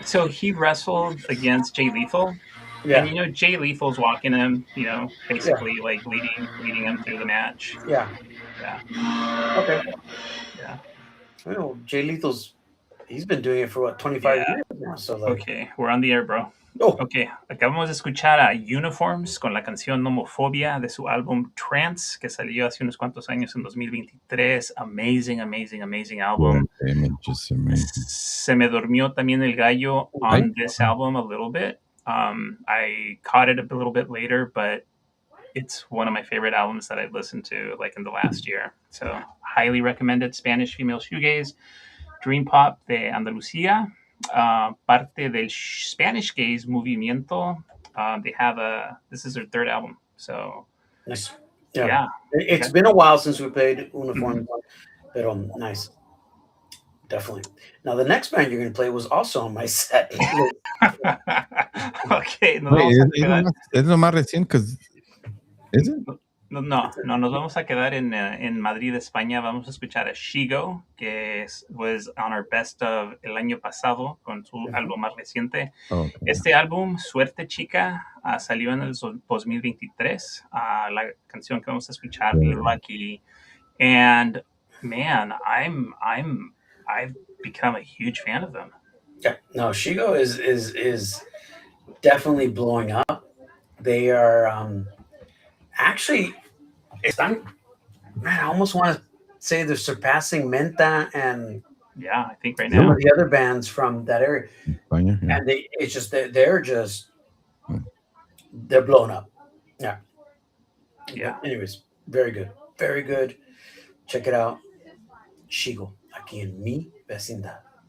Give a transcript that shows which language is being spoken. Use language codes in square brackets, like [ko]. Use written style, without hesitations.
[en] He wrestled against Jay Lethal. Yeah. And you know Jay Lethal's walking him, you know, basically like leading him through the match. Yeah. Yeah. Okay. Yeah. I know Jay Lethal's he's been doing it for what 25 years now. So like, okay, we're on the air, bro. Oh. [es] Ok, acabamos de escuchar a Uniforms con la canción Nomofobia de su álbum Trance, que salió hace unos cuantos años en 2023. [en] Amazing album. Just amazing. [es] Se me durmió también el gallo [en] on this album a little bit. I caught it a little bit later, but it's one of my favorite albums that I've listened to like in the last year. So highly recommended. Spanish female shoegaze, dream pop [es] de Andalucía, parte del [en] Spanish gaze [es] movimiento. [en] They have this is their third album. So Nice. yeah. It's been a while since we played Uniform, but nice. Definitely. Now, the next band you're going to play was also on my set. Okay. [es] Es lo más recién, [en] because is it? [es] No, nos vamos a quedar en Madrid, España. Vamos a escuchar a Shigo, que [en] was on our best of [es] el año pasado con su álbum más reciente. [en] Okay. [es] Este álbum, Suerte Chica, salió en el 2023. La canción que vamos a escuchar, Lucky. [en] And man, I've become a huge fan of them. Yeah, no, Shigo is definitely blowing up. They are actually, man, I almost want to say they're surpassing Menta and I think right some now of the other bands from that area. España, yeah. And it's just they're blown up. Yeah. But anyways, very good, very good. Check it out, [es] Shigo, aquí en mi vecindad.